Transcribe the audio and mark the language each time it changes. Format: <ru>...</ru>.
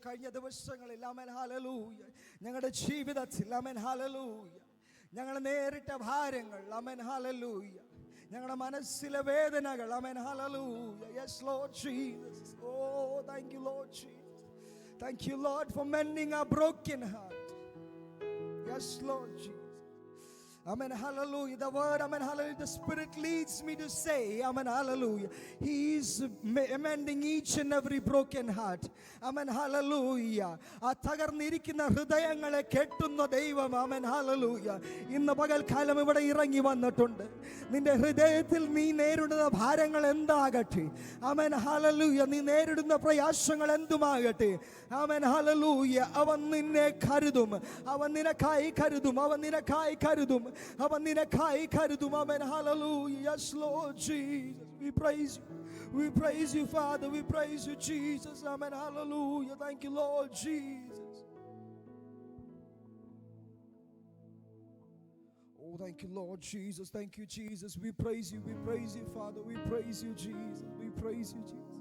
<ml>കഴിഞ്ഞ ദിവസങ്ങളിൽ amen hallelujah ഞങ്ങളുടെ ജീവിതത്തിൽ ആമേൻ ഹല്ലേലൂയ ഞങ്ങൾ നേരിട്ട ഭാരങ്ങൾ, ആമേൻ ഹല്ലേലൂയ, ഞങ്ങളുടെ മനസ്സിലെ വേദനകൾ, amen hallelujah.</ml> <en>Yes Lord Jesus. Oh thank you Lord Jesus. Thank you Lord for mending our broken heart. Yes Lord Jesus. Amen, hallelujah. The word, amen, hallelujah, the Spirit leads me to say, amen, hallelujah, He is mending each and every broken heart. Amen, hallelujah.</en> <ml>ആ തകർന്നിരിക്കുന്ന ഹൃദയങ്ങളെ കെട്ടുന്ന ദൈവം, amen, hallelujah, ഇന്ന് പകൽക്കാലം ഇവിടെ ഇറങ്ങി വന്നിട്ടുണ്ട്. നിന്റെ ഹൃദയത്തിൽ നീ നേരിടുന്ന ഭാരങ്ങൾ എന്താകട്ടെ, amen, hallelujah, നീ നേരിടുന്ന പ്രയാസങ്ങൾ എന്തുമാകട്ടെ, amen, hallelujah, അവൻ നിന്നെ കരുതും, അവൻ നിനക്കായി കരുതും, അവൻ നിനക്കായി കരുതും, അവൻ നിനക്കായി കരുതും.</ml> <en>Amen, hallelujah. Yes Lord Jesus, we praise you, we praise you Father, we praise you Jesus. Amen, hallelujah. Thank you Lord Jesus. Oh thank you Lord Jesus, thank you Jesus, we praise you, we praise you Father, we praise you Jesus, we praise you Jesus.</en>